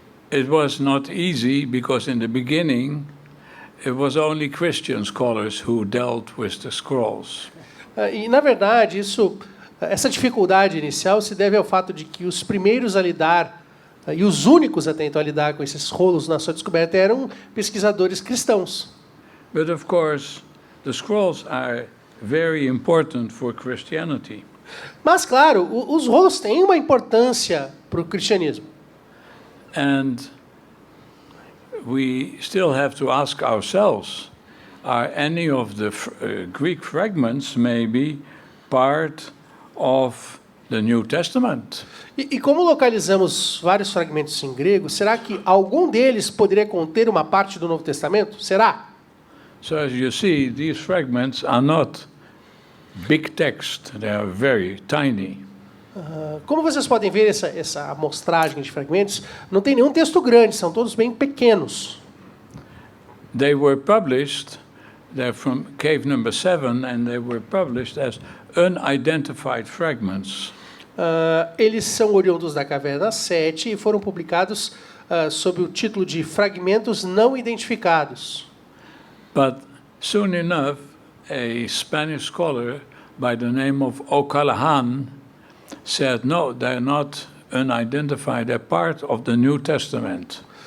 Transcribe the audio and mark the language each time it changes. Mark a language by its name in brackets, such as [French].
[English] It was not easy because in the beginning it was only Christian scholars who dealt with the scrolls. [Portuguese] E na verdade essa dificuldade inicial se deve ao fato de que os primeiros a lidar e os únicos até então a lidar com esses rolos na sua descoberta eram pesquisadores cristãos. [English] But of course, the scrolls are very important for Christianity. [Portuguese] Mas claro, os rolos têm uma importância para o cristianismo. [English] And we still have to ask ourselves, are any of the Greek fragments maybe part of the New Testament? [Portuguese] E como localizamos vários fragmentos em grego, será que algum deles poderia conter uma parte do Novo Testamento? Será? [English] So as you see, these fragments are not big text, they are very tiny. [Portuguese] Como vocês podem ver, essa amostragem de fragmentos, não tem nenhum texto grande, são todos bem pequenos. [English] They were published, they're from cave number 7, and they were published as unidentified fragments. [Portuguese] Eles são oriundos da caverna 7 e foram publicados sob o título de Fragmentos Não Identificados. [English] But soon enough, a Spanish scholar by the name of O'Callaghan said, no, they're not unidentified, they're part of the New Testament.